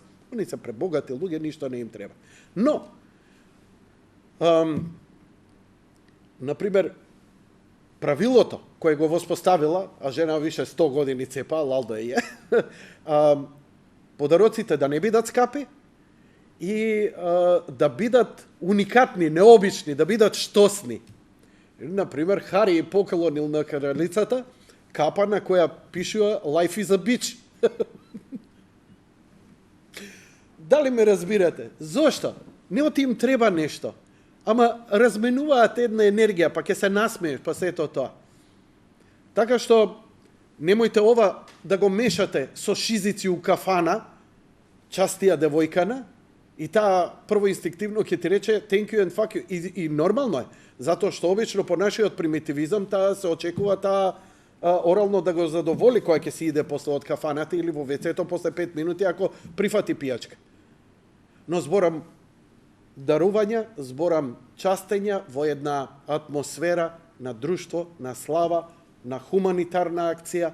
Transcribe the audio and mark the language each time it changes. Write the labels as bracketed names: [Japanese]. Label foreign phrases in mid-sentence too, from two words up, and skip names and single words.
[Macedonian] Они се пребогати луѓе, ништо не им треба. Но, например, правилото кое го воспоставила, а жена више 100 години цепа, лалда е, подароците да не бидат скапи и да бидат уникатни, необични, да бидат штосни. Например, Хари поклонил на кралицата капа на која пишува [English] Life is a bitch. [Macedonian] Дали ме разбирате? Зошто? Не оти им треба нешто. Ама разменуваат една енергија, па ќе се насмееш, па сето тоа. Така што, немојте ова да го мешате со шизици у кафана, частија девојкана, и таа прво инстинктивно ќе ти рече [English] thank you and fuck you. [Macedonian] И нормално е, затоа што обично по нашиот примитивизам таа се очекува таа орално да го задоволи која ќе си иде после од кафаната или во вецето после 5 минути ако прифати пијачка. Но зборам дарувања, зборам частења во една атмосфера на друштво, на слава, на хуманитарна акција.